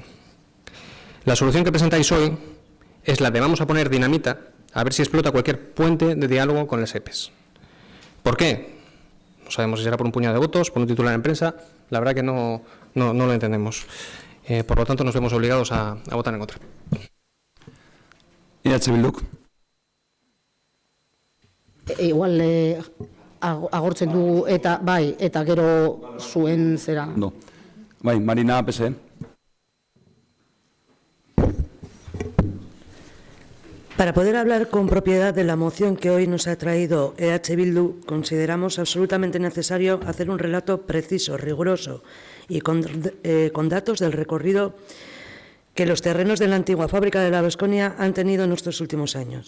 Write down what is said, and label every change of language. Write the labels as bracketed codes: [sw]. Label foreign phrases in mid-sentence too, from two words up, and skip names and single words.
[es] La solución que presentáis hoy es la de vamos a poner dinamita a ver si explota cualquier puente de diálogo con las EPEs. ¿Por qué? No sabemos si será por un puñado de votos, por un titular en prensa. La verdad que no lo entendemos. Por lo tanto, nos vemos obligados a votar en contra. EH Bildu. [eu] Igual agortzen dugu eta gero zuen zera. No. Bai, Marina, PSE. [es] Para poder hablar con propiedad de la moción que hoy nos ha traído EH Bildu, consideramos absolutamente necesario hacer un relato preciso, riguroso y con datos del recorrido que los terrenos de la antigua fábrica de la Baskonia han tenido en estos últimos años.